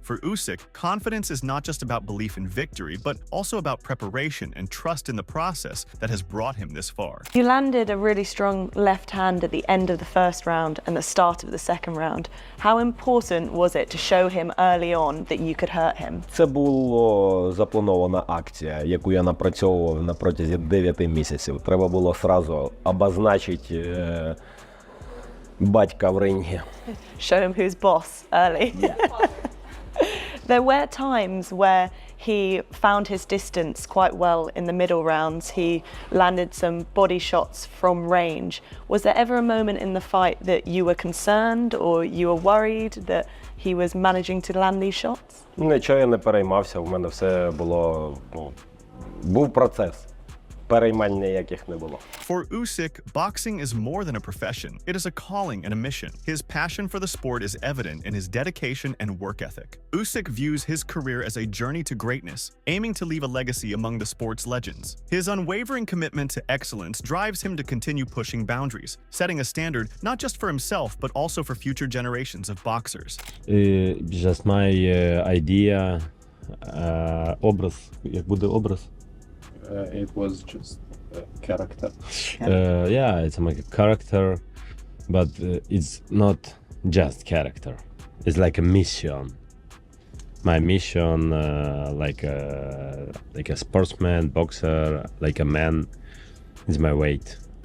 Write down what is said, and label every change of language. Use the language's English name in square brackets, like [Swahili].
[English] For Usyk, confidence is not just about belief in victory, but also about preparation and trust in the process that has brought him this far. You landed a really strong left hand at the end of the first round and the start of the second round. How important was it to show him early on that you could hurt him? [Ukrainian] Це була запланована акція, яку я напрацьовував на протязі 9 місяців. Треба було одразу обозначити батька в рингі. [English] Show him who's boss early. Yeah. There were times where he found his distance quite well in the middle rounds. He landed some body shots from range. Was there ever a moment in the fight that you were concerned or you were worried that he was managing to land these shots? [Ukrainian] Нічого я не переймався, в мене все було, був процес. Переймань ніяких не було. [English] For Usyk, boxing is more than a profession. It is a calling and a mission. His passion for the sport is evident in his dedication and work ethic. Usyk views his career as a journey to greatness, aiming to leave a legacy among the sport's legends. His unwavering commitment to excellence drives him to continue pushing boundaries, setting a standard not just for himself, but also for future generations of boxers. Just my idea, [Ukrainian] образ, як буде образ? [English] It was just a character. Yeah, it's like a character, but it's not just character. It's like a mission. My mission, like a sportsman, boxer, like a man, is my weight.